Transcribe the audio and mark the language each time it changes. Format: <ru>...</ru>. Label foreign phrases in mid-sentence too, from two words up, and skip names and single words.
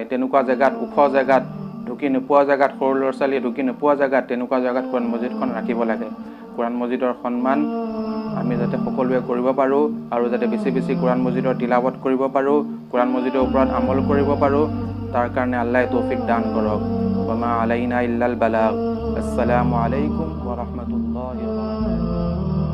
<as>তেনেকুৱা জেগাত, ওখ জেগাত, ঢুকি নোপোৱা জেগাত, সৰু ল'ৰা ছোৱালীয়ে ঢুকি নোপোৱা জেগাত, তেনেকুৱা জেগাত কুৰাণ মজিদখন ৰাখিব লাগে। কুৰাণ মজিদৰ সন্মান আমি যাতে সকলোৱে কৰিব পাৰোঁ, আৰু যাতে বেছি বেছি কুৰাণ মজিদৰ তিলাৱত কৰিব পাৰোঁ, কুৰাণ মজিদৰ ওপৰত আমল কৰিব পাৰোঁ, তাৰ কাৰণে আল্লাহ তৌফিক দান কৰক।</as> <ar>وما علينا إلا البلاغ. السلام عليكم ورحمة الله وبركاته.</ar>